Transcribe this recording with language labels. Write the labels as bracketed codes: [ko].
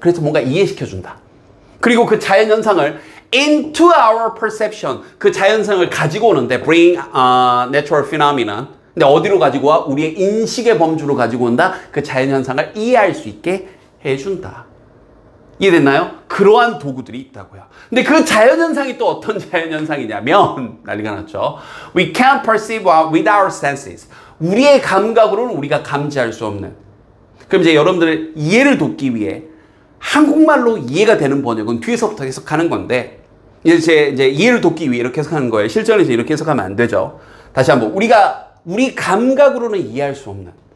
[ko] 그래서 뭔가 이해시켜준다. 그리고 그 자연 현상을 [en] into our perception, [ko] 그 자연 현상을 가지고 오는데 [en] bring natural phenomenon. [ko] 근데 어디로 가지고 와? 우리의 인식의 범주로 가지고 온다. 그 자연 현상을 이해할 수 있게 해준다. 이해됐나요? 그러한 도구들이 있다고요. 근데 그 자연현상이 또 어떤 자연현상이냐면 난리가 났죠. [en] We can't perceive with our senses. [ko] 우리의 감각으로는 우리가 감지할 수 없는. 그럼 이제 여러분들의 이해를 돕기 위해 한국말로 이해가 되는 번역은 뒤에서부터 해석하는 건데 이제 이해를 돕기 위해 이렇게 해석하는 거예요. 실전에서 이렇게 해석하면 안 되죠. 다시 한번 우리 감각으로는 이해할 수 없는.